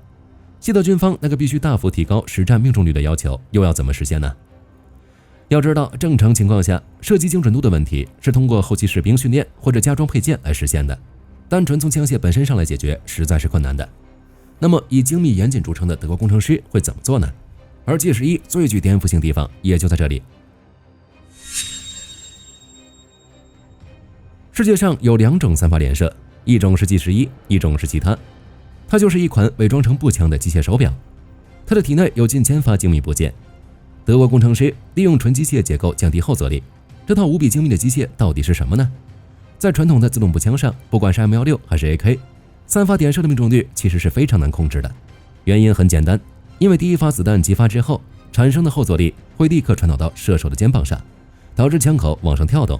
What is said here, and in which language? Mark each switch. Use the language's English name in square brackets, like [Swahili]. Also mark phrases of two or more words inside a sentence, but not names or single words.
[Chinese] 西德軍方那個必須大幅提高實戰命中率的要求又要怎麼實現呢？要知道，正常情況下，射擊精準度的問題是通過後期士兵訓練或者加装配件來實現的，單純從槍械本身上來解決實在是困難的。那麼以精密嚴謹著稱的德國工程師會怎麼做呢？而 G11 最具顛覆性地方也就在這裡。世界上有2種3发连射，一種是 G11， 一种是其他。它就是一款偽装成步枪的机械手表，它的體內有近1000发精密部件。德国工程師利用純機械結構降低後坐力，這套無比精密的機械到底是什麼呢？在傳統的自動步槍上，不管是 M16 還是 AK，3发點射的命中率其實是非常難控制的。原因很簡單，因為第一发子彈擊發之後產生的後坐力會立刻傳導到射手的肩膀上，導致槍口往上跳動。